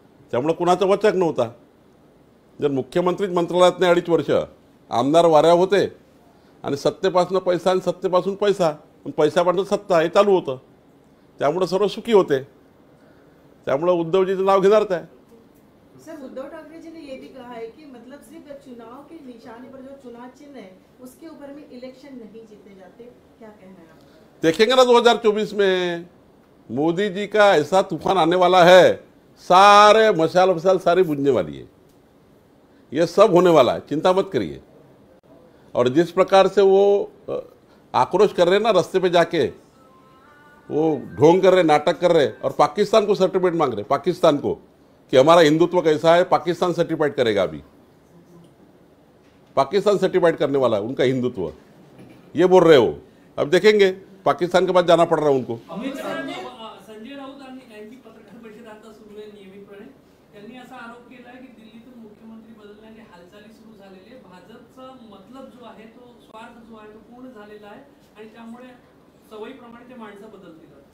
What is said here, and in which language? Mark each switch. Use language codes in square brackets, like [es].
[mr] त्यामुळे कुणाचा वचक नव्हता. जर मुख्यमंत्रीच मंत्रालयात नाही 2.5 वर्ष, आमदार वाऱ्या होते आणि सत्तेपासून पैसा आणि सत्तेपासून पैसा, पैशापासून सत्ता हे चालू होतं. त्यामुळे सर्व सुखी होते. त्यामुळे उद्धवजीचं नाव घेणारच आहे. [hi] सर उद्धव ठाकरे जी ने ये भी कहा है कि मतलब सिर्फ चुनाव के निशाने पर जो चुनाव चिन्ह है उसके ऊपर में इलेक्शन नहीं जीते जाते. क्या कहना है आपका. देखेंगे ना 2024 में मोदी जी का ऐसा तूफान आने वाला है. सारे मशाल सारी बुझने वाली है. ये सब होने वाला है. चिंता मत करिए. और जिस प्रकार से वो आक्रोश कर रहे हैं ना रास्ते पे जाके, वो ढोंग कर रहे, नाटक कर रहे और पाकिस्तान को सर्टिफिकेट मांग रहे. पाकिस्तान को कि हमारा हिंदुत्व कैसा है. पाकिस्तान सर्टिफाइड करेगा. अभी पाकिस्तान सर्टिफाइड करने वाला है उनका हिंदुत्व. ये बोल रहे हो. अब देखेंगे पाकिस्तान के बाद जाना पड़ रहा है उनको. [mr] संजय राऊत यांची पत्रकार परिषद आता सुरू आहे नियमितपणे. त्यांनी असा आरोप केला आहे की दिल्लीतून मुख्यमंत्री बदलण्याने हालचाली सुरू झालेले. भाजपचा मतलब जो आहे तो स्वार्थ जो आहे तो पूर्ण झालेला आहे आणि त्यामुळे सवयीप्रमाणे ते माणसं बदलतील.